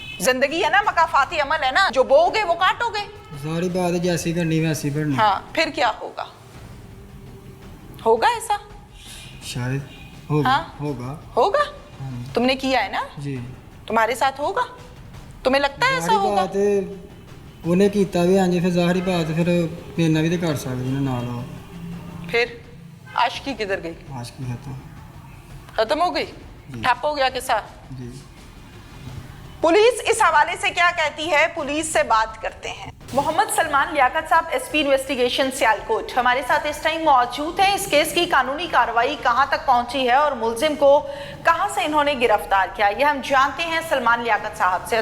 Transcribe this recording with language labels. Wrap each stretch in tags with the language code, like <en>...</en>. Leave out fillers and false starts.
<hi>जिंदगी है ना, मकाफाती अमल है ना, जो बोओगे वो काटोगे। सारी बात है जैसी करनी वैसी करनी। हाँ, फिर क्या होगा? होगा ऐसा? शायद होगा हाँ? होगा होगा। हाँ तुमने किया है ना, जी तुम्हारे साथ होगा। तुम्हें लगता है ऐसा होगा? बात है,</hi> <pa>ਉਹਨੇ ਕੀਤਾ ਵੀ ਹਾਂਜੀ, ਫਿਰ ਜ਼ਾਹਰੀ ਬਾਤ ਫਿਰ ਮੇਰੇ ਨਾਲ ਵੀ ਤੇ ਕਰ ਸਕਦੇ ਨੇ ਨਾਲ ਉਹ।</pa> <hi>फिर आशिकी किधर गई? आशिकी खत्म खत्म हो गई, ठप हो गया किस्सा। जी। पुलिस इस हवाले से क्या कहती है, पुलिस से बात करते हैं। मोहम्मद सलमान लियाकत साहब, एसपी इन्वेस्टिगेशन सियालकोट, हमारे साथ इस टाइम मौजूद हैं। इस केस की कानूनी कार्रवाई कहां तक पहुंची है और मुलजिम को कहां से इन्होंने गिरफ्तार किया, ये हम जानते हैं सलमान लियाकत साहब से।</hi>